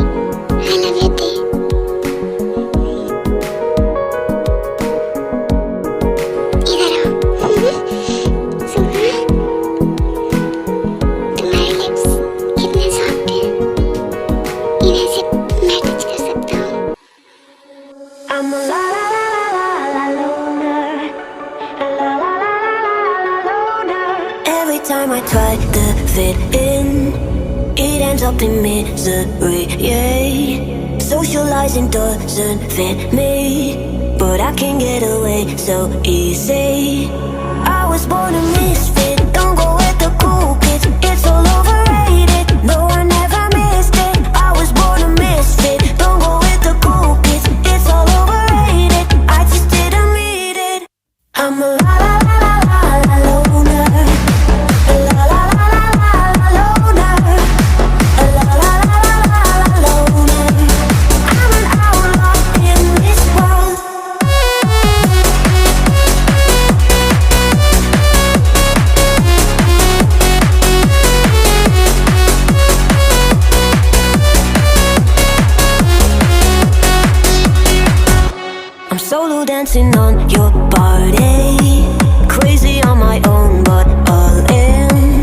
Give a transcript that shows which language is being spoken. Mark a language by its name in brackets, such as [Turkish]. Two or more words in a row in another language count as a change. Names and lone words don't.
[English] I love you [Hindi] थे। इधर आओ। सुगा, तुम्हारे लिप्स कितने सॉफ्ट हैं। इन्हें सिर्फ मैं टच कर सकता हूँ। [English] I'm a la la la la la la loner, a la la la la la la loner. Every time I try to fit in, it ends up in misery. Yeah, socializing doesn't fit me, but I can get away so easy. I was born a misfit. Don't go with the cool kids. It's all overrated. No, I never missed it. I was born a misfit. Don't go with the cool kids. It's all overrated. I just didn't read it. I'm a la la la la la la loner. A la la la la la la loner. A la la la la la la loner. I'm an outlaw in this world. I'm solo dancing on your body, crazy on my own, but all in.